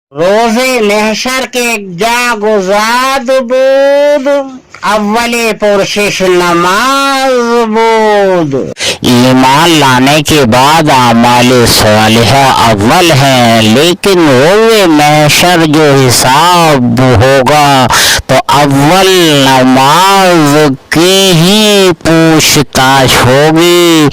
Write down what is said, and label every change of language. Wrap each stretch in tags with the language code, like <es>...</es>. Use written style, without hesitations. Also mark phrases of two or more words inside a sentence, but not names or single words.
<fa>روز محشر کے جاگزاد بود، اول پرشش نماز بود۔</fa> <ur>ایمان لانے کے بعد اعمال صالحہ اول ہیں، لیکن روز محشر جو حساب ہوگا تو اول نماز کی ہی پوچھ تاچھ ہوگی۔</ur>